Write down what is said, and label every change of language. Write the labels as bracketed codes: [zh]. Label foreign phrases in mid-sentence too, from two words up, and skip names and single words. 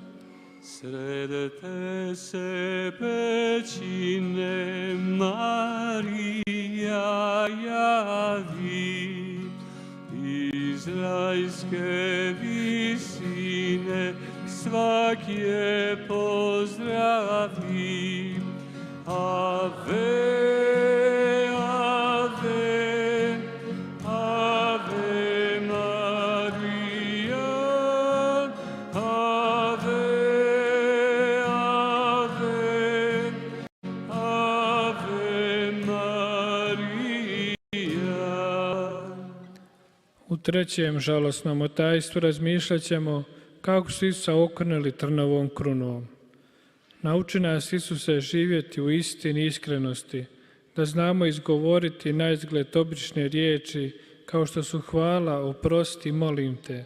[hr] Sredete se pećine, Marija javi, izraelske visine, svak je pozdravi. [la] Ave, ave, ave Maria, ave, ave, ave Maria. [hr] U trećem žalosnom otajstvu razmišljat ćemo kako su Isusa okrnili trnovom krunom. Nauči nas, Isuse, živjeti u istini i iskrenosti, da znamo izgovoriti naizgled obične riječi, kao što su hvala, oprosti, molim te.